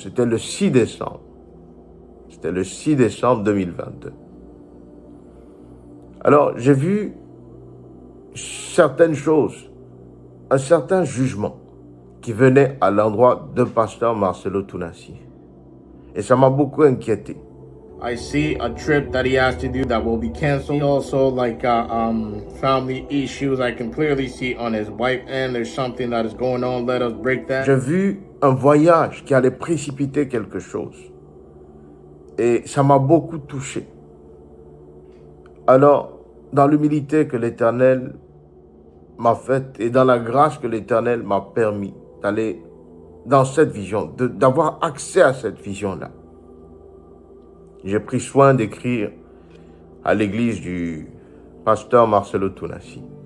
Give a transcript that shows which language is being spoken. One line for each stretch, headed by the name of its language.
French: C'était le 6 décembre. C'était le 6 décembre 2022. Alors, j'ai vu certaines choses, un certain jugement qui venait à l'endroit de pasteur Marcelo Tounassi. Et ça m'a beaucoup inquiété.
English: I see a trip that he has to do that will be canceled. Also, like family issues, I can clearly see on his wife end there's something that is going on. Let us break that.
French: J'ai vu un voyage qui allait précipiter quelque chose. Et ça m'a beaucoup touché. Alors, dans l'humilité que l'Éternel m'a faite et dans la grâce que l'Éternel m'a permis d'aller dans cette vision, d'avoir accès à cette vision-là, j'ai pris soin d'écrire à l'église du pasteur Marcelo Tounassi.